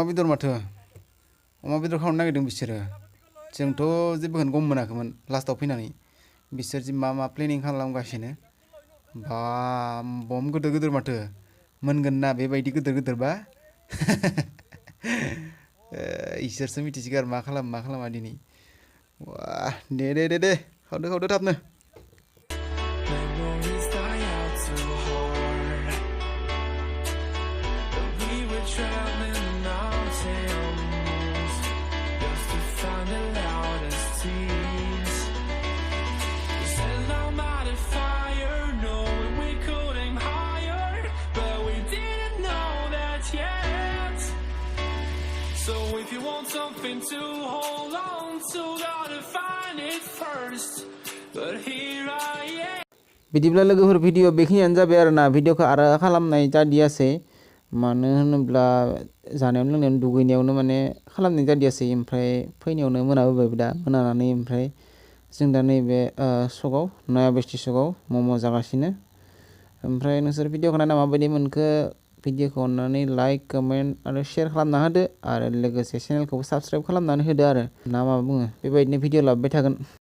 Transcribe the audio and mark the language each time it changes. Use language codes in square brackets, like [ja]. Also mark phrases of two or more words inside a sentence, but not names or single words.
[brx] बेदर माथो अमा बेदर खावनो नागिरदों बिसोरो जोंथ' जेबोखौनो गम मोनाखैमोन लास्टआव फैनानै बिसोर जि मा प्लेनिं खालामगासिनो बा बम गिदिर माथो मोनगोन ना बेबायदि गिदिरबा इसोरसो मिथिसिगोन आरो मा खालामा दिनै वाह दे खावदो थाबनो [en] Memories die out too hard. We were traveling the mountains just to find the loudest seas. We sat down by the fire, knowing we couldn't higher, but we didn't know that yet. So if you want something to hold on to, gotta find it first. But here I am. [brx] बिदिब्ला लोगोफोर भिडिअ बेखिनियानो जाबाय आरो ना भिडिअखौ आरो खालामनाय जादियासै मानो होनोब्ला जानायावनो लोंनायावनो दुगैनायावनो माने खालामनाय जादियासै ओमफ्राय फैनायावनो मोनाबोबाय दा मोनानानै ओमफ्राय जों दा नैबे सकआव नया बेस्टि सकआव मम' जागासिनो ओमफ्राय नोंसोर भिडिअखौ नायना माबायदि मोनखो भिडिअखौ अननानै [en] like comment [brx] आरो शेयार खालामना होदो आरो लोगोसे चेनेलखौबो साबस्क्राइब खालामनानै होदो आरो ना मा बुङो बेबायदिनो भिडिअ लाबोबाय थागोन